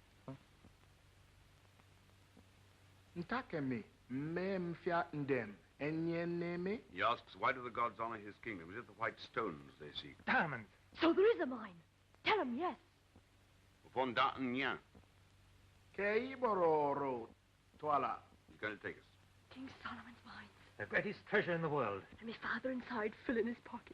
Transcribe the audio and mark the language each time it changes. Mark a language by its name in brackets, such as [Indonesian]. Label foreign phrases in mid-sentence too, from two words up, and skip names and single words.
[English] Ntakemi, mem fiatin dem, enye He asks, why do the gods honor his kingdom? Is it the white stones they seek? Diamonds. So there is a mine. Tell him yes. Fondatanya. Kei bororo, Twala. He's going to take us. King Solomon's mines. The greatest treasure in the world. And my father inside filling his pockets.